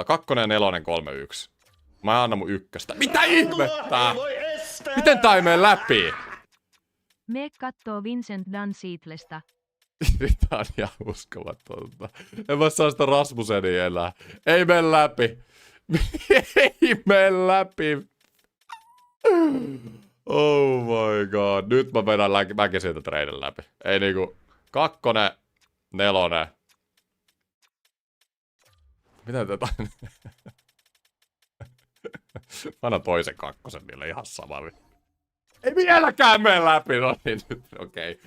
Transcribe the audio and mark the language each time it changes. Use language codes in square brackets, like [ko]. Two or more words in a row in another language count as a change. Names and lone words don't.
[fi] 2 ja 4, 3, 1. Mä annan mun 1. Mitä ihmettä? Miten tää ei mene läpi? Me kattoo Vincent Dunn-Seatlesta. Tää on ihan uskomatonta. En mä saa sitä Rasmusenia enää. Ei mene läpi. Ei mene läpi. [en] Oh my god. [fi] Nyt mä vedän mäkin siitä treiden läpi. Ei niinku... 2, 4. Mitä tätä? Mä annan toisen 2 niille ihan sama. Ei vieläkään mene läpi. No niin, nyt okei. Okay.